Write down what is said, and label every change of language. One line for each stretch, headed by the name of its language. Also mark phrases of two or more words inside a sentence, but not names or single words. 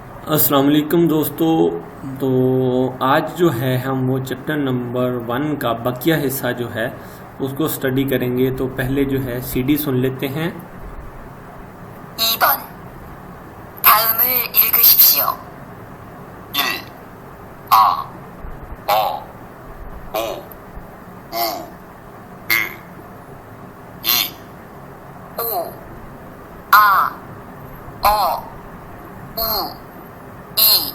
Arabic: السلام عليكم
Hindi: दोस्तों। तो आज जो है हम वो
English: chapter number
Hindi: 1 का बकिया हिस्सा जो है उसको स्टडी करेंगे। तो पहले जो है सीडी सुन लेते हैं।
Korean: 2번 다음을 읽으십시오. 1, 아, 어, 오, 우, 으, 2, 5 아, 어, 우, 이